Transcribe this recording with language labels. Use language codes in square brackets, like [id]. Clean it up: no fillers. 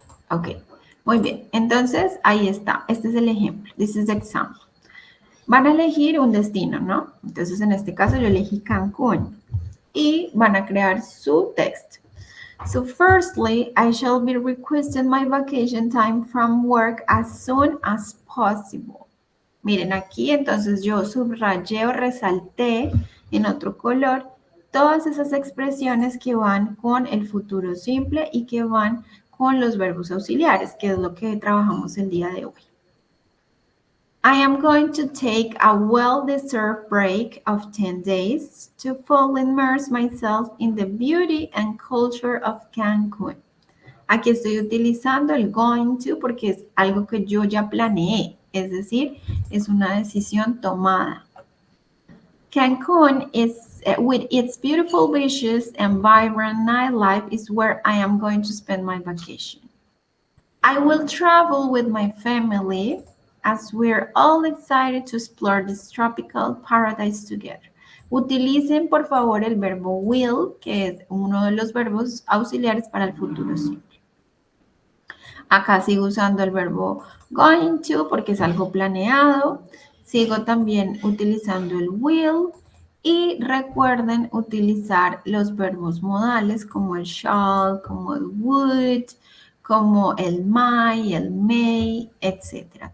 [es] Ok, muy bien. Entonces, ahí está. Este es el ejemplo. [en] This is the example. [es] Van a elegir un destino, ¿no? Entonces, en este caso, yo elegí Cancún. Y van a crear su text. [en] So, firstly, I shall be requesting my vacation time from work as soon as possible. [es] Miren aquí, entonces yo subrayé o resalté en otro color todas esas expresiones que van con el futuro simple y que van con los verbos auxiliares, que es lo que trabajamos el día de hoy. [en] I am going to take a well-deserved break of 10 days to fully immerse myself in the beauty and culture of Cancun. [es] Aquí estoy utilizando el going to porque es algo que yo ya planeé, es decir, es una decisión tomada. [en] Cancun is, with its beautiful beaches and vibrant nightlife, is where I am going to spend my vacation. I will travel with my family as we're all excited to explore this tropical paradise together. [es] Utilicen por favor el verbo will, que es uno de los verbos auxiliares para el futuro simple. Acá sigo usando el verbo going to porque es algo planeado. Sigo también utilizando el will y recuerden utilizar los verbos modales como el shall, como el would, como el might, el may, etc.